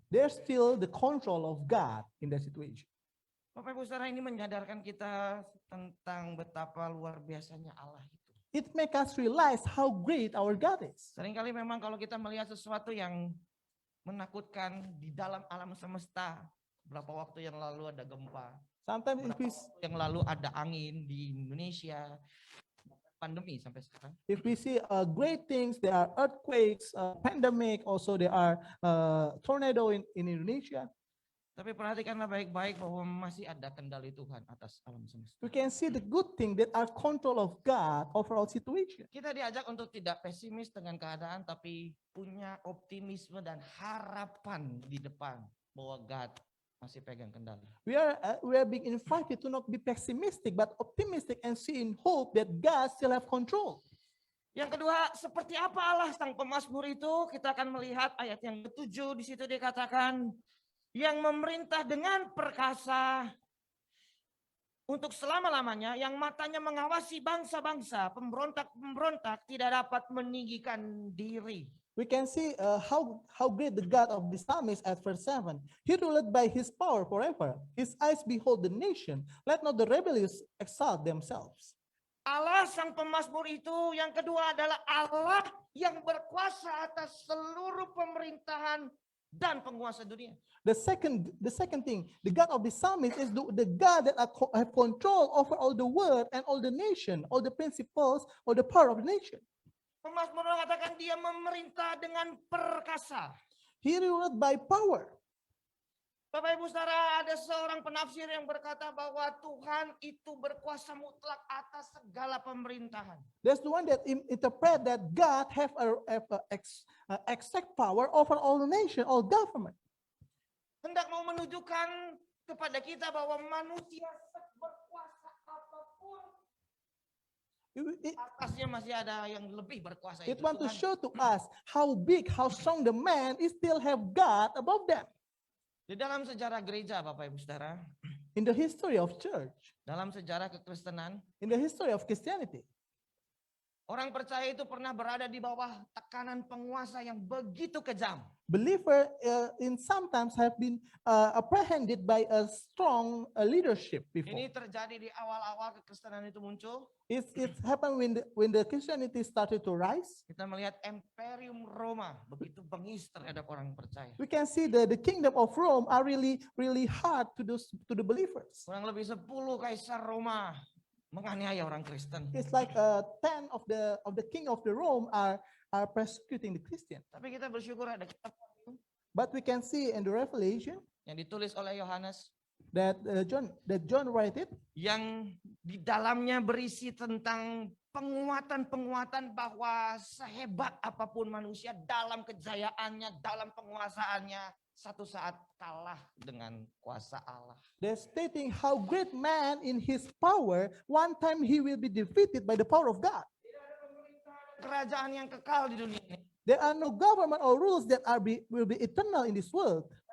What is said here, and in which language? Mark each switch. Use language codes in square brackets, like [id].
[en] there's still the control of God in that situation. [id] Bapak Ibu Saudara, ini menyadarkan kita tentang betapa luar biasanya Allah itu. [en] It makes us realize how great our God is. [id] Seringkali memang kalau kita melihat sesuatu yang menakutkan di dalam alam semesta, berapa waktu yang lalu ada gempa, [en] Sometimes [id] berapa waktu yang lalu ada angin di Indonesia, pandemi sampai sekarang. [en] if we see great things, there are earthquakes, pandemic, also there are tornado in Indonesia. [id] Tapi perhatikanlah baik-baik bahwa masih ada kendali Tuhan atas alam semesta. [en] We can see the good thing that are control of God over our situation. [id] Kita diajak untuk tidak pesimis dengan keadaan, tapi punya optimisme dan harapan di depan bahwa God masih pegang kendali. [en] We are being invited to not be pessimistic but optimistic and see in hope that God still have control. [id] Yang kedua, seperti apa Allah sang pemazmur itu? Kita akan melihat ayat yang ke-7, di situ dikatakan yang memerintah dengan perkasa untuk selama-lamanya, yang matanya mengawasi bangsa-bangsa, pemberontak-pemberontak tidak dapat meninggikan diri. [en] We can see how great the God of the psalmist at verse 7. He ruled by his power forever. His eyes behold the nation. Let not the rebellious exalt themselves. [id] Allah sang pemazmur itu yang kedua adalah Allah yang berkuasa atas seluruh pemerintahan dan penguasa dunia. [en] The second thing, the God of the psalmist is the God that have control over all the world and all the nation, all the principles, all the power of the nation. [id] Pemazmur mengatakan dia memerintah dengan perkasa. [en] He ruled by power. [id] Bapak Ibu Saudara, ada seorang penafsir yang berkata bahwa Tuhan itu berkuasa mutlak atas segala pemerintahan. [en] That's the one that interpret that God have a exact power over all the nation, all government. [id] Hendak mau menunjukkan kepada kita bahwa manusia berkuasa apapun, atasnya masih ada yang lebih berkuasa. [en] It [id] Itu [en] want to [id] Tuhan. [en] show to us how big, how strong the man is still have God above them. [id] Di dalam sejarah gereja, Bapak Ibu Saudara, [en] In the history of church, [id] dalam sejarah kekristenan, [en] in the history of Christianity, [id] Orang percaya itu pernah berada di bawah tekanan penguasa yang begitu kejam. [en] Believer in sometimes have been apprehended by a strong leadership before. [id] Ini terjadi di awal-awal kekristenan itu muncul. [en] It's happened when the Christianity started to rise. [id] Kita melihat Imperium Roma begitu bengis terhadap orang percaya. [en] We can see the kingdom of Rome are really hard to the believers. [id] Kurang lebih 10 kaisar Roma menganiaya orang Kristen. [en] It's like 10 of the king of the Rome are persecuting the Christian. [id] Tapi kita bersyukur ada kitab [en] But we can see in the Revelation [id] yang ditulis oleh Yohanes [en] that John write it, [id] yang di dalamnya berisi tentang penguatan-penguatan bahwa sehebat apapun manusia dalam kejayaannya, dalam penguasaannya, satu saat kalah dengan kuasa Allah. [en] they're stating how great man in his power, one time he will be defeated by the power of God. [id] Kerajaan yang kekal di dunia ini. [en] There are no government or rules that will be eternal in this world.